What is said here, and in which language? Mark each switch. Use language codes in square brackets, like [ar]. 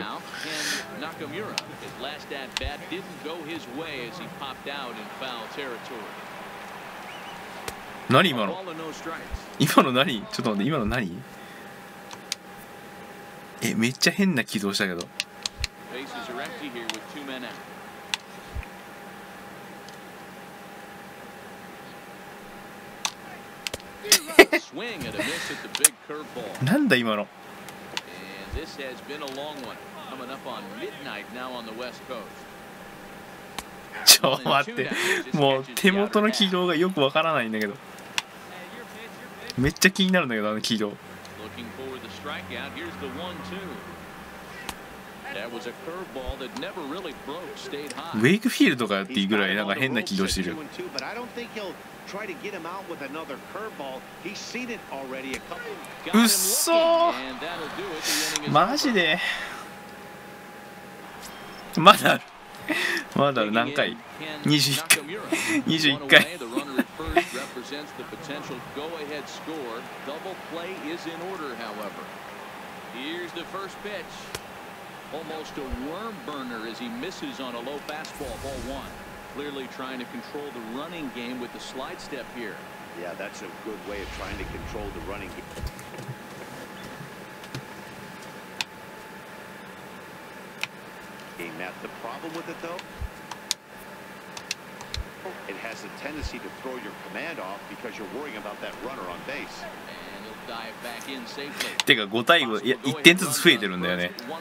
[en] Nakamura, his last at bat didn't go his way as he popped out in foul territory. [ja] 何今の？ [en] Ball and no strikes. [ja] 今の何？ちょっと待って、今の何？めっちゃ変な軌道したけど。 [en] Bases are empty here with 2 men out. Swing and a miss at the big curveball. [ja] なんだ今の？ [en] And this has been a long one. Coming up on midnight now on the West Coast. [ja] ちょっと待って、もう手元の軌道がよくわからないんだけど。めっちゃ気になるんだけど、あの軌道。 [en] Looking for the strikeout. Here's the 1-2. That was a curveball that never really broke, stayed [ja] ウ [en] high. [ja] ェイクフィールドかよっていうぐらいなんか変な軌道してる。 [en] But I don't think he'll try to get him out with another curveball. He's seen it already a couple. Got him [ja] うっそー。 [en] looking, and that'll do it. The inning is [ja] マジで。まだある。まだある、何回？21回。21回。 [en] The runner at first represents the potential go-ahead score. Double play is in order, however. Here's the first pitch. Almost a worm burner as he misses on a low fastball, ball 1. Clearly trying to control the running game with the slide step here. Yeah, that's a good way of trying to control the running game. Matt, the problem with it though, it has a tendency to throw your command off because you're worrying about that runner on base. And he'll dive back in safely. [ja] てか5対5、いや1点ずつ増えてるんだよね。